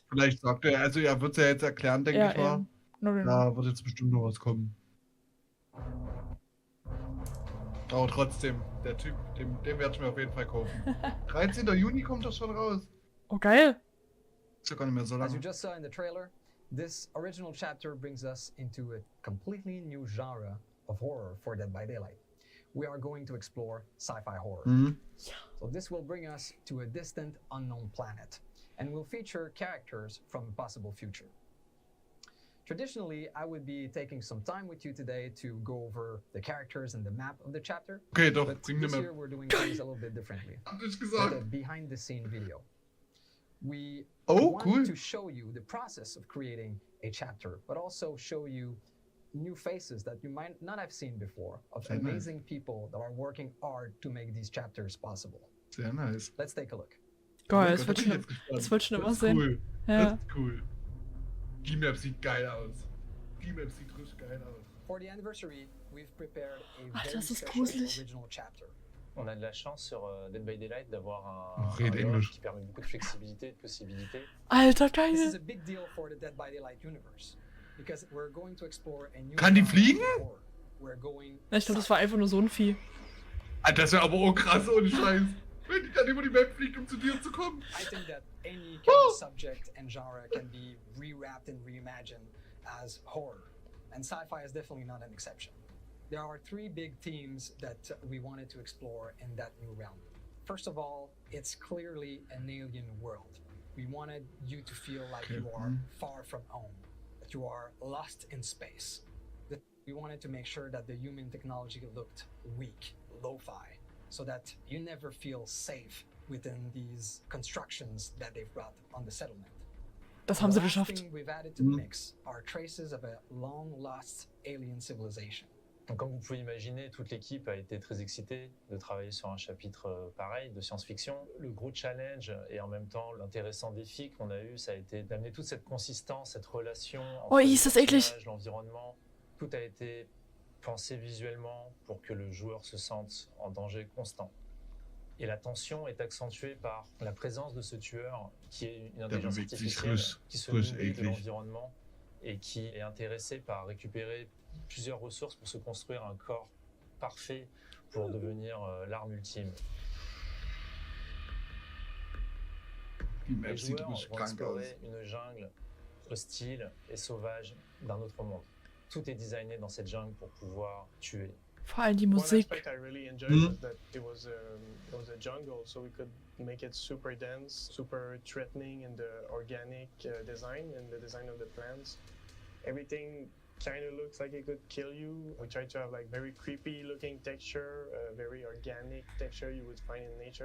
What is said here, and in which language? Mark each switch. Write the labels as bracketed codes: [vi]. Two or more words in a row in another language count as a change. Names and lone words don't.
[de] Vielleicht sagt er, also er wird es ja jetzt erklären, denke Ja, ich mal. eben. [en] No, no, no. [de] Da wird jetzt bestimmt noch was kommen. Aber trotzdem, der Typ, den werde ich mir auf jeden Fall kaufen. 13. Juni kommt das schon raus. Oh, geil. Ist ja gar nicht mehr so [en] As you [de] lange. [en] just saw in the trailer, this original chapter brings us into a completely new genre of horror for Dead by Daylight. We are going to explore sci-fi horror. Mhm. So this will bring us to a distant, unknown planet, and will feature characters from a possible future. Traditionally, I would be taking some time with you today to go over the characters and the map of the chapter. [de] Okay, doch, [en] But [de] bring eine [en] this [de] Map. [en] year we're doing things a little bit differently. [de] Hab ich [en] With a [de] gesagt. [en] behind-the-scene video. We [de] Oh, [en] want [de] cool. [en] to show you the process of creating a chapter, but also show you new faces that you might not have seen before of [de] Sehr nice. [en] amazing people that are working hard to make these chapters possible. [de] Sehr nice. [en] Let's take a look. [de] Geil, Oh das mein wollte Gott, ich da bin schon, jetzt das wollte ich schon gespannt. immer Das ist sehen. cool. Ja. Das ist cool. Die Map sieht geil aus. Die Map sieht richtig geil aus. [en] For the anniversary, we've prepared a [de] Ach, [en] very [de] das ist [en] special [de] gruselig. [en] original chapter. [fr] On a de la chance sur Dead by Daylight d'avoir [de] Oh, [fr] un [de] rede [fr] lore [de] Englisch. [fr] qui permet beaucoup de flexibilité, de possibilités. [de] Alter, [en] This is [de] geil. [en] a big deal for the Dead by Daylight universe because we're going to explore a new [de] Kann die [en] genre [de] fliegen? [en] of horror. We're going [de] Ich glaube, das war einfach nur so ein Vieh. Alter, das wäre aber auch krass, ohne Scheiß. Wenn die dann über die Map fliegt, um zu dir zu kommen. [en] I think that any kind of subject and genre can be rewrapped and reimagined as horror, and sci-fi is definitely not an exception. There are three big themes that we wanted to explore in that new realm. First of all, it's clearly an alien world. We wanted you to feel like you are far from home, that you are lost in space. That we wanted to make sure that the human technology looked weak, lo-fi, so that you never feel safe within these constructions that they've brought on the settlement. [de] Das haben sie [en] The last [de] geschafft. [en] thing we've added to the mix are traces of a long-lost alien civilization. [fr] Donc, comme vous pouvez imaginer, toute l'équipe a été très excitée de travailler sur un chapitre pareil de science-fiction. Le gros challenge et en même temps l'intéressant défi qu'on a eu, ça a été d'amener toute cette consistance, cette relation entre [de] Oh, [fr] les [de] ist das eklig. [fr] personnages, l'environnement. Tout a été pensé visuellement pour que le joueur se sente en danger constant. Et la tension est accentuée par la présence de ce tueur qui est une intelligence [de] bewegt sich [fr] artificielle [de] ruhig- [fr] qui se [de] ruhig [fr] nourrit de [de] eklig. [fr] l'environnement et qui est intéressé par récupérer plusieurs ressources pour se construire un corps parfait pour devenir l'arme ultime. [de] Die [fr] Les [de] Map sieht [fr] joueurs [de] richtig [fr] vont [de] krank aus. [fr] explorer une jungle hostile et sauvage d'un autre monde. Tout est designé dans cette jungle pour pouvoir tuer. [de] Vor allem die [en] One [de] Musik. [en] aspect I really enjoyed Mhm. was that it was a jungle, so we could make it super dense, super threatening in the organic design and the design of the plants. Everything kind of looks like it could kill you. We tried to have like very creepy looking texture, very organic texture you would find in nature.